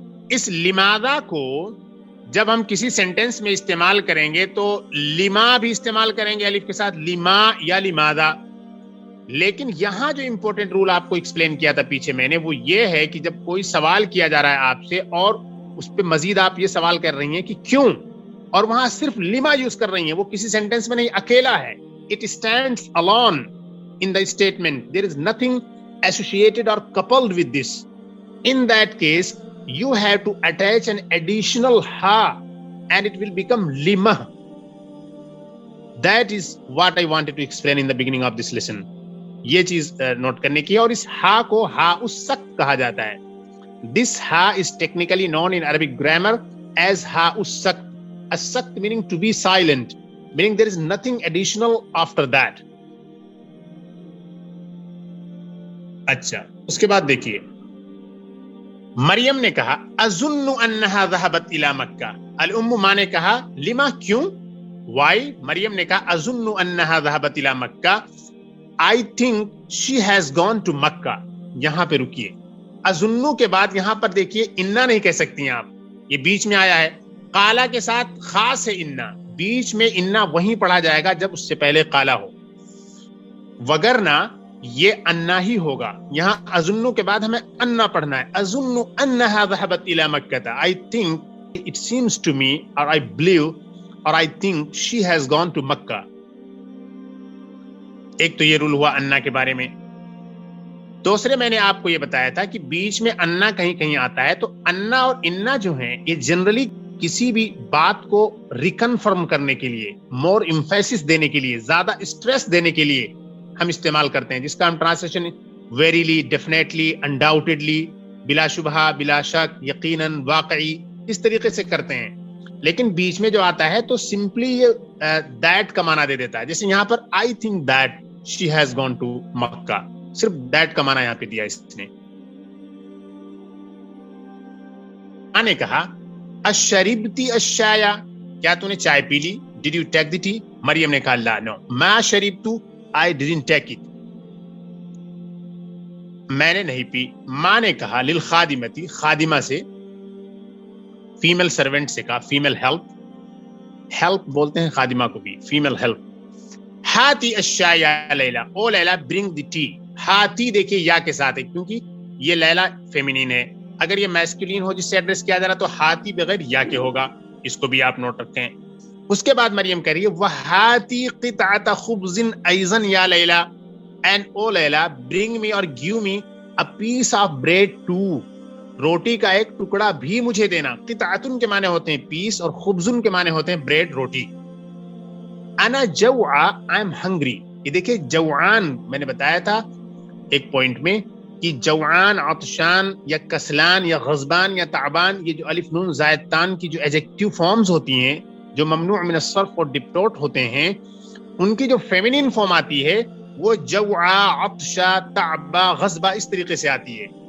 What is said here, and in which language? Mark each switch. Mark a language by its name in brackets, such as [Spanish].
[Urdu] اس لماذا کو جب ہم کسی سینٹینس میں استعمال کریں گے تو لما بھی استعمال کریں گے الف کے ساتھ, لما یا لماذا. لیکن یہاں جو امپورٹنٹ رول آپ کو ایکسپلین کیا تھا پیچھے میں نے, وہ یہ ہے کہ جب کوئی سوال کیا جا رہا ہے آپ سے اور اس پہ مزید آپ یہ سوال کر رہی ہیں کہ کیوں, اور وہاں صرف لما یوز کر رہی ہیں, وہ کسی سینٹینس میں نہیں, اکیلا ہے. [English] It stands alone in the statement. There is nothing associated or coupled with this. In that case, you have to attach an additional ha and it will become lima. That is what I wanted to explain in the beginning of this lesson. [Urdu] یہ چیز note کرنے کی ہے. اور اس ہا کو ہا اس سخت کہا جاتا ہے. [English] This ha is technically known in Arabic grammar as ha us sakt. As-sakt meaning to be silent, meaning there is nothing additional after that. [Urdu] اچھا, اس کے بعد دیکھیے مریم نے کہا [Arabic] اظن انہا ذہبت الی مکہ. [Urdu] الام, ماں نے کہا لما, کیوں, وائی. مریم نے کہا [Arabic] اظن انہا ذہبت الی مکہ, [English] I think she has gone to Makkah. [Urdu] یہاں پہ رکیے, اظنو کے بعد یہاں پر دیکھیے انا نہیں کہہ سکتی ہیں آپ, یہ بیچ میں آیا ہے, قالا کے ساتھ خاص ہے انا, بیچ میں انا وہیں پڑھا جائے گا جب اس سے پہلے قالا ہو, وگرنہ یہ انا ہی ہوگا. یہاں اظنو کے بعد ہمیں انا پڑھنا ہے. [Arabic] اظن انہا ذہبت الی مکہ, [English] I think, it seems to me, or I believe, or I think she has gone to Makkah. [Urdu] ایک تو یہ رول ہوا انا کے بارے میں. دوسرے میں نے آپ کو یہ بتایا تھا کہ بیچ میں انا کہیں کہیں آتا ہے, تو انا اور انا جو ہیں یہ جنرلی کسی بھی بات کو ریکنفرم کرنے کے لیے, مور ایمفیسس دینے کے لیے, زیادہ اسٹریس دینے کے لیے ہم استعمال کرتے ہیں, جس کا ہم ٹرانسلیشن ویریلی, ڈیفینیٹلی, انڈاؤٹڈلی, بلا شبہ, بلا شک, یقیناً, واقعی, اس طریقے سے کرتے ہیں. لیکن بیچ میں جو آتا ہے تو سمپلی یہ دیٹ کا معنی دے دیتا ہے. جیسے یہاں پر [English] I think that she has gone to Mecca, [Urdu] صرف دیٹ کا معنی یہاں پہ دیا اس نے. نے کہا [Arabic] اشربتی الشایا, [Urdu] کیا تو نے چائے پی لی؟ [English] Did you take the tea? [Urdu] مریم نے کہا لا, نو. [Arabic] ما شربتو, [English] I didn't take it, [Urdu] میں نے نہیں پی. ماں نے کہا للخادمتی, خادمہ سے, فیمل سرونٹ سے کہا, فیمل ہیلپ, ہیلپ بولتے ہیں خادمہ کو بھی, فیمل ہیلپ. [Arabic] ہاتی الشاء یا لیلا, [English] او لیلا bring the tea. [Urdu] ہاتی دیکھیے یا کے ساتھ ہے, کیونکہ یہ لیلا فیمینین ہے. اگر یہ میسکولین ہو جس سے ایڈریس کیا جا رہا تو ہاتی بغیر یا کے ہوگا, اس کو بھی آپ نوٹ رکھیں. اس کے بعد مریم کہہ رہی ہے [Arabic] وہاتی قطعۃ خبز ایضا یا لیلا, [English] and O لیلا bring me or give me a piece of bread too, [Urdu] روٹی کا ایک ٹکڑا بھی مجھے دینا. قطعتن کے معنی ہوتے ہیں پیس, اور خبزن کے معنی ہوتے ہیں بریڈ, روٹی. [Arabic] انا جوعا, [English] I am hungry. [Urdu] یہ دیکھیں جوعان, میں نے بتایا تھا ایک پوائنٹ میں کہ جوعان, عطشان یا کسلان یا غضبان یا تعبان, یہ جو الف نون زائد تان کی جو ایڈجیکٹیو فارمز ہوتی ہیں جو ممنوع من الصرف اور ڈپٹوٹ ہوتے ہیں, ان کی جو فیمینین فارم آتی ہے وہ جوعا, عطشا, تعبا, غضبا اس طریقے سے آتی ہے.